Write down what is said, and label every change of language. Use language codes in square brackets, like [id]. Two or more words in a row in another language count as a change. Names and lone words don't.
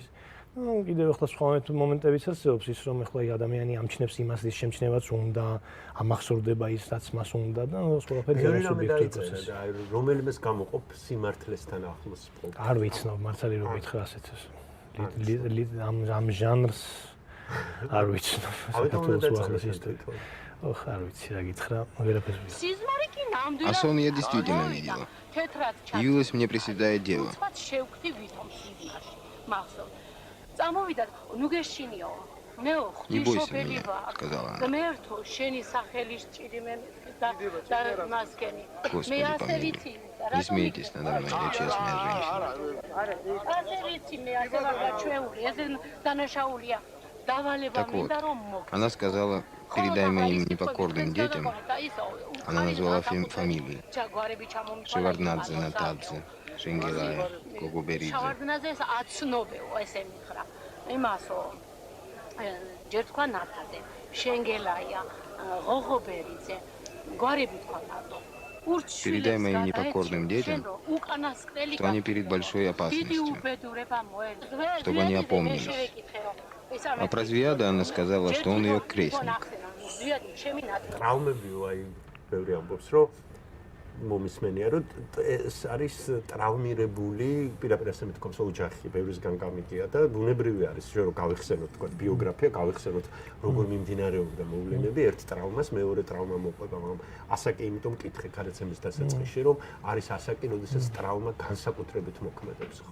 [ka] ну კიდევ ახლა სხვა მომენტებიც არსებობს ის რომ ახლა ადამიანი ამჩნევს იმას ის შემჩნევაც უნდა ამახსოვრდება ის რაც მას უნდა და ყველაფერი სუბიექტური პროცესი. რომელიმეს გამოყოფ სიმართლესთან ახლოს ყოფ. არ ვიცნობ მართალი რომ გითხრა ასეთს. ამ ჟანრს არ ვიცნობ. ох, არ ვიცი რა გითხრა, ვერაფერს ვიცი. Сизмари კი ნამდვილად. [ru] А сон я действительно не видела. Явилось мне приседая дева. [ka] შევხვდი ვითომ სიზმარში. მახსოვს. წამოვიდა, ნუ გეშინიო. მეო, ღვთისმშობელი ვარ. ღმერთო, შენი სახელი სჭირი მე და მასკენი. მე ასე ვიცი. [ru] Не смейтесь надо мной, я честная женщина. [ka] ასე ვიცი, მე ასე ვარ გაჩვეული, ეს დანაშაულია. [ru] Так вот, она сказала, передай моим непокорным детям, она назвала фамилии. Шеварднадзе, Натадзе, Шенгелая, Гогуберидзе. [ka] Шеварднадзе აცნობეო ესე მითხრა. იმასო, ჯერ თქვა ნათადე, შენგელაია, ღოღობერიძე, გვარები თქვა მარტო. [ru] Передай моим непокорным детям, что они перед большой опасностью, чтобы они опомнились. А про Звияда она сказала, что он ее крестник. [ka] ტრავმები აი ბევრი ამბობს რომ მომისმენია რომ ეს არის ტრავმირებული პირდაპირ ასე მეთქობს ოჯახი ბევრისგან გამიგია და ბუნებრივი არის რომ გავიხსენოთ თქვა ბიოგრაფია გავიხსენოთ როგორ მიმდინარეობდა მოვლენები ერთ ტრავმას მეორე ტრავმა მოყვება მაგრამ ასაკი იმიტომ მკითხე გარაცემის დასაწყისში რომ არის ასაკი როდესაც ტრავმა განსაკუთრებით მოქმედებს ხო